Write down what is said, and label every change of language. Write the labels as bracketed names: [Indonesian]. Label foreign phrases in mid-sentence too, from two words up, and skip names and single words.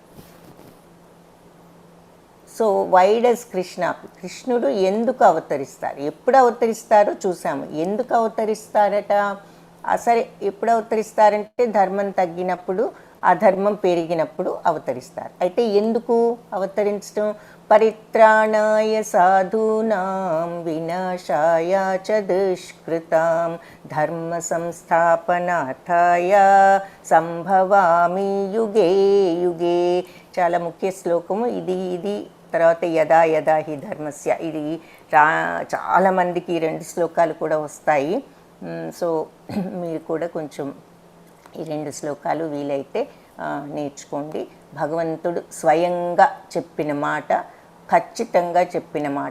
[English] so why does [Telugu] కృష్ణుడు ఎందుకు అవతరిస్తారు, ఎప్పుడు అవతరిస్తారో చూసాము. ఎందుకు అవతరిస్తారట? సరే, ఎప్పుడు అవతరిస్తారంటే ధర్మం తగ్గినప్పుడు, అధర్మం పెరిగినప్పుడు అవతరిస్తారు. అయితే ఎందుకు అవతరించడం? [Sanskrit] పరిత్రాణాయ సాధూనాం వినాశాయ చ దుష్కృతాం ధర్మ సంస్థాపనార్థాయ సంభవామి యుగే యుగే. [Telugu] చాలా ముఖ్య శ్లోకము ఇది. తర్వాత [Sanskrit] యదా యదా హి ధర్మస్య, [Telugu] ఇది చాలామందికి ఈ రెండు శ్లోకాలు కూడా వస్తాయి. సో మీరు కూడా కొంచెం ఈ రెండు శ్లోకాలు వీలైతే నేర్చుకోండి. భగవంతుడు స్వయంగా చెప్పిన మాట, ఖచ్చితంగా చెప్పిన మాట.